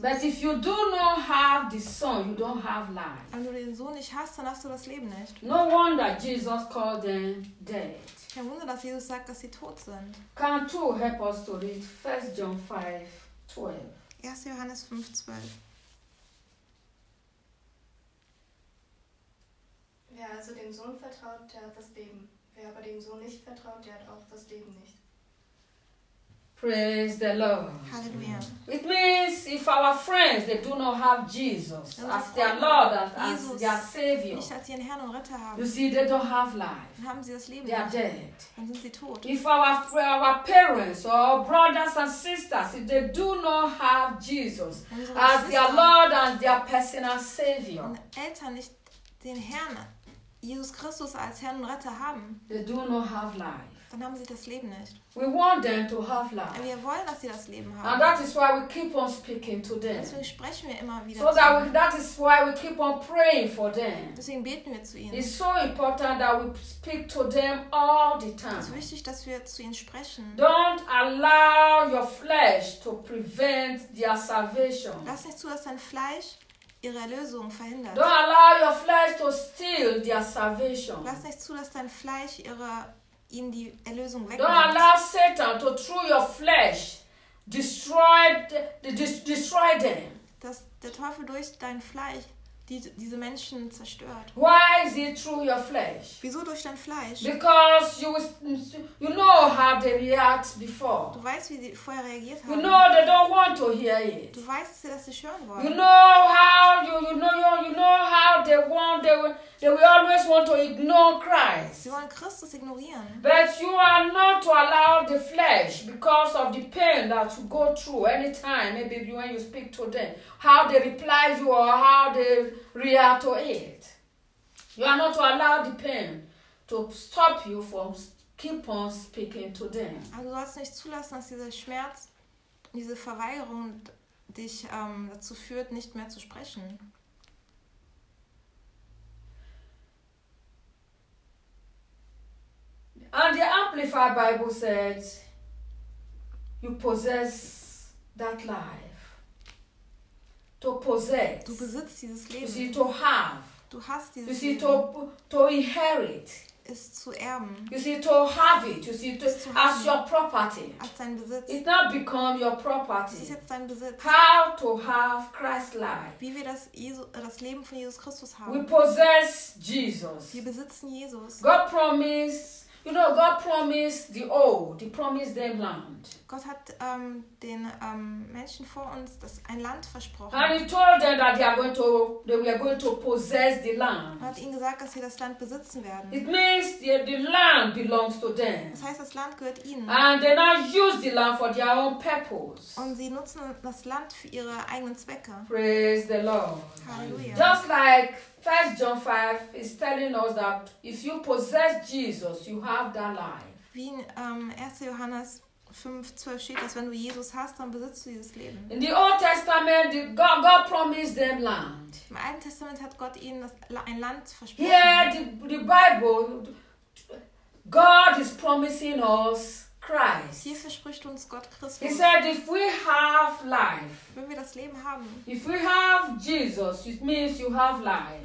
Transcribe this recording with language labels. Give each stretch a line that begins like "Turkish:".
English: But if you do not have the Son, you don't have life.
German: Wenn du den Sohn nicht hast, dann hast du das Leben nicht.
English: No wonder Jesus called them dead.
German: Kein Wunder, dass Jesus sagt, dass sie tot sind.
English: Can two help us to read 1 John 5, 12?
German: 1. Johannes 5, 12. Wer also dem Sohn vertraut, der hat das Leben. Wer aber dem Sohn nicht vertraut, der hat auch das Leben nicht.
English: Praise the Lord.
German: Halleluja.
English: It means if our friends, they do not have Jesus as their Lord and as their Savior.
German: Nicht als ihren Herrn und Retter haben.
English: You see, they don't have life.
German: Dann haben sie das Leben.
English: They are dead.
German: Dann sind sie tot.
English: If our parents or brothers and sisters, if they do not have Jesus as their Lord and their personal Savior.
German: Wenn Eltern nicht den Herrn, Jesus Christus als Herrn und Retter haben.
English: They do not have life.
German: Dann haben sie das Leben nicht.
English: We want them to have life.
German: Wir wollen, dass sie das Leben haben.
English: And that is why we keep on speaking to them.
German: Deswegen sprechen wir immer wieder so zu
English: that, that is why we keep on praying for them.
German: Deswegen beten wir zu ihnen.
English: It's so important that we speak to them all the time.
German: Es ist wichtig, dass wir zu ihnen sprechen.
English: Don't allow your flesh to prevent their salvation.
German: Lass nicht zu, dass dein Fleisch ihre Erlösung verhindert.
English: Don't allow your flesh to steal their salvation.
German: Lass nicht zu, dass dein Fleisch ihre ihm die Erlösung wegnimmt.
English: Don't allow Satan to through your flesh destroy them.
German: Dass der Teufel durch dein Fleisch diese Menschen zerstört.
English: Why is it through your flesh?
German: Wieso durch dein Fleisch?
English: Because you know how they react before.
German: Du weißt, wie sie vorher reagiert haben.
English: You know they don't want to hear it.
German: Du weißt, dass sie das nicht hören wollen.
English: You know how you know how they will always want to ignore Christ.
German: Sie wollen Christus ignorieren.
English: But you are not to allow the flesh because of the pain that you go through anytime, maybe when you speak to them, how they reply you or how they react to it. You are not to allow the pain to stop you from keep on speaking to them.
German: Also du sollst nicht zulassen, dass dieser Schmerz, diese Verweigerung dich dazu führt, nicht mehr zu sprechen.
English: And the Amplified Bible says, you possess that life. To possess.
German: Du besitzt dieses Leben.
English: You see, to have.
German: Du hast dieses
English: you see,
German: Leben.
English: To inherit.
German: Ist zu erben.
English: You see, to have it. You see, to as haben. Your property.
German: Als dein Besitz.
English: It now become your property.
German: Ist jetzt dein Besitz.
English: How to have Christ's life.
German: Wie wir das Leben von Jesus Christus haben.
English: We possess Jesus.
German: Wir besitzen Jesus.
English: God promised. You know, God promised the old. He promised them land.
German: Gott hat den Menschen vor uns das ein Land versprochen.
English: And He told them that they were going to possess the land.
German: Er hat ihnen gesagt, dass sie das Land besitzen werden.
English: It means the land belongs to them.
German: Das heißt, das Land gehört ihnen.
English: And they now use the land for their own purpose.
German: Und sie nutzen das Land für ihre eigenen Zwecke.
English: Praise the Lord.
German: Halleluja.
English: Just like 1 John 5 is telling us that if you possess Jesus, you have that life.
German: Wie in 1. Johannes 5:12 steht, dass wenn du Jesus hast, dann besitzt du dieses Leben.
English: In the Old Testament, God promised them land.
German: Im Alten Testament hat Gott ihnen ein Land versprochen.
English: Yeah, the Bible, God is promising us Christ.
German: Hier verspricht uns Gott Christus.
English: He said, if we have life,
German: wenn wir das Leben haben,
English: if we have Jesus, it means you have life.